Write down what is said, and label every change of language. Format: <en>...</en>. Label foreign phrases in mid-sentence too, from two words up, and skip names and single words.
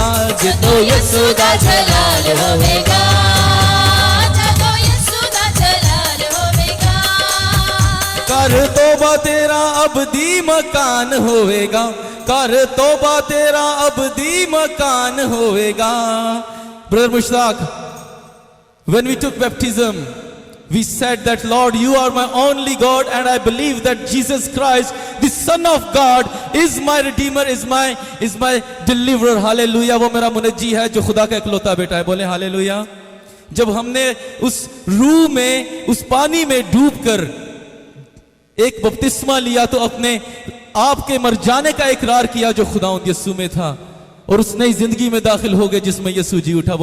<pa>ਜਦੋਂ ਯਸੂ ਦਾ ਜਲਾਲ ਹੋਵੇਗਾ, ਜਦੋਂ ਯਸੂ ਦਾ ਜਲਾਲ ਹੋਵੇਗਾ, ਕਰ ਤੋਬਾ ਤੇਰਾ ਅਬਦੀ ਮਕਾਨ ਹੋਵੇਗਾ, ਕਰ ਤੋਬਾ ਤੇਰਾ ਅਬਦੀ ਮਕਾਨ ਹੋਵੇਗਾ।</pa> <en>ब्रदर मुश्ताक, when we took baptism, we said that Lord, you are my only God and I believe that Jesus Christ, the Son of God, is my Redeemer, is my deliverer.</en> <hi>हालेलुया। वो मेरा मुनज्जी है जो खुदा का इकलौता बेटा है। बोले हालेलुया। जब हमने उस रूह में, उस पानी में डूबकर एक बपतिस्मा लिया तो अपने आप के मर जाने का इकरार किया जो खुदावंद यीशु में था और उस नई जिंदगी में दाखिल हो गए जिसमें यीशु जी उठा।</hi>